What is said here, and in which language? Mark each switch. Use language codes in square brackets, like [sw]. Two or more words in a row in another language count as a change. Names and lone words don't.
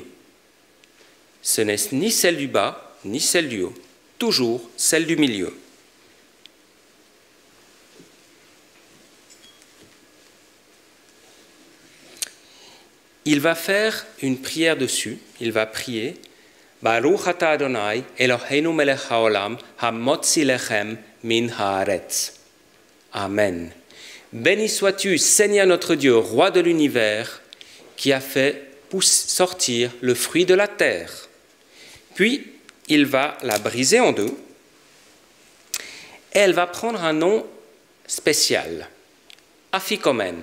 [fr] Ce n'est ni celle du bas, ni celle du haut, toujours celle du milieu. Il va faire une prière dessus, il va prier [he] ברוך אתה אדוני אלוהינו מלך העולם המוציא לחם מן הארץ. [fr] Amen. Béni sois-tu, Seigneur notre Dieu, roi de l'univers, qui a fait sortir le fruit de la terre. Puis, il va la briser en deux et elle va prendre un nom spécial, Afikomen.